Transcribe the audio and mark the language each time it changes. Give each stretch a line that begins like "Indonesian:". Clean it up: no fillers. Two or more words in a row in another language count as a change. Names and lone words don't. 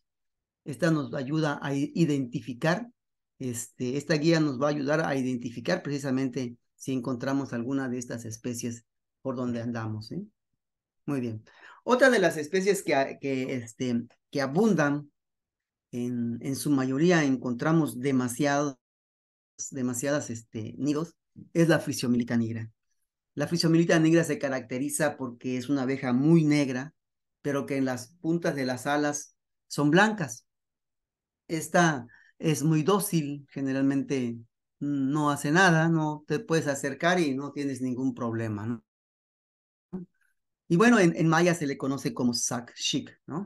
Spanish: Esta nos ayuda a identificar, esta guía nos va a ayudar a identificar precisamente si encontramos alguna de estas especies por donde andamos, ¿eh? Muy bien. Otra de las especies que abundan, en su mayoría encontramos demasiadas nidos, es la Physiomylitta nigra. La Physiomylitta nigra se caracteriza porque es una abeja muy negra, pero que en las puntas de las alas son blancas. Esta es muy dócil, generalmente no hace nada, no te puedes acercar y no tienes ningún problema, ¿no? Y bueno, en maya se le conoce como sac-chic, ¿no?